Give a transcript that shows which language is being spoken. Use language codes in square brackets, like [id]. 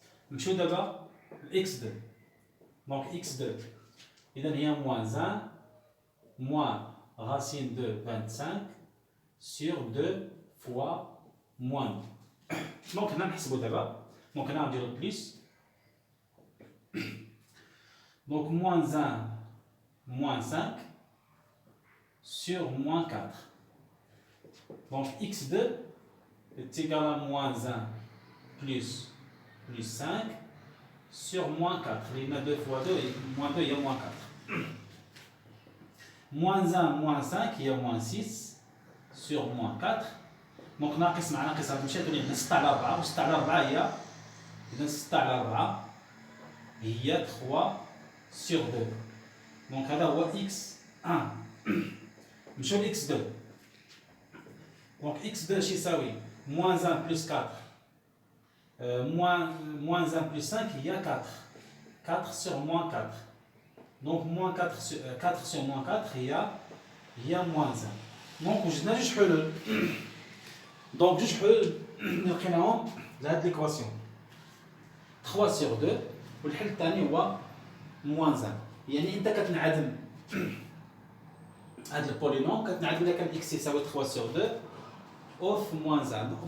[ar] نمشيو دابا لإكس 2، دونك إكس 2 إذا هي موان 1 موان راسين دو 25 [fr] sur 2 fois moins. Donc [ar] هنا نحسبوا دابا. Donc هنا نديرو بليس. [fr] Donc moins 1 moins 5 sur moins 4. Donc x2 est égal à moins 1 plus 5 sur moins 4. Il y a 2 fois 2, et moins 2, il y a moins 4. Moins 1 moins 5, il y a moins 6 sur moins 4. [ar] Donc ناقص مع ناقص غادي نمشي عندنا 6 على 4 و 6 على 4 هي إذا 6 على 4 هي [fr] 3 sur 2. [ar] Donc هذا هو x1. نمشيو ل x2. Donc x2 اش يساوي [fr] moins 1 plus 4 moins 1 plus 5 [ar] هي 4. [fr] 4 sur moins 4. Donc moins 4 sur moins 4 [ar] هي [fr] moins 1. [ar] Donc وجدنا جوج حلول. Donc جوج حلول لقيناهم لهاد ليكواسيون [fr] 3 sur 2 [ar] والحل الثاني هو moins 1. يعني انت كتنعدم هاد البولينوم كتنعدم الا كان اكس يساوي [fr] 3 sur 2 [ar] اوف [fr] moins 1.